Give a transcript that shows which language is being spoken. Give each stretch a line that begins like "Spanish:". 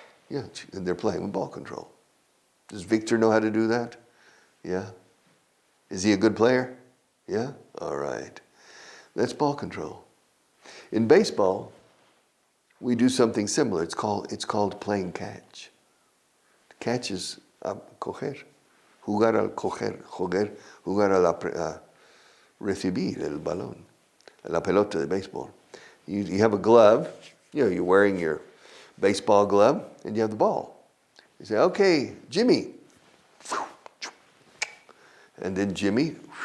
English: Yeah, and they're playing with ball control. Does Victor know how to do that? Yeah. Is he a good player? Yeah? All right. That's ball control. In baseball, we do something similar. It's called playing catch.
Spanish: Catch is coger. Jugar al coger. Jugar a recibir el balón. La pelota de béisbol.
English: You have a glove. You know, you're wearing your baseball glove, and you have the ball. You say, okay, Jimmy. And then Jimmy.